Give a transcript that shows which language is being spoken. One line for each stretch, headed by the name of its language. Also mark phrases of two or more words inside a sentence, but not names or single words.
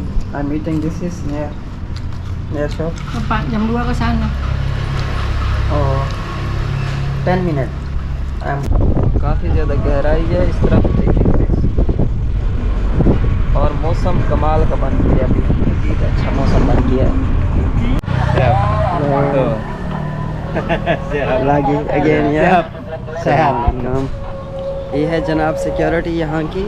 English: I'm eating. This is near shop.
Indonesian: Pak jam 2 ke sana.
English: Oh, 10 minutes.
Urdu: کافی زیادہ گہرائی ہے اس طرف دیکھیں گے. اور موسم کمال کا بن گیا، ابھی مزید اچھا موسم بن گیا ہے. لاگی اگین یہ ہے جناب سیکیورٹی یہاں کی.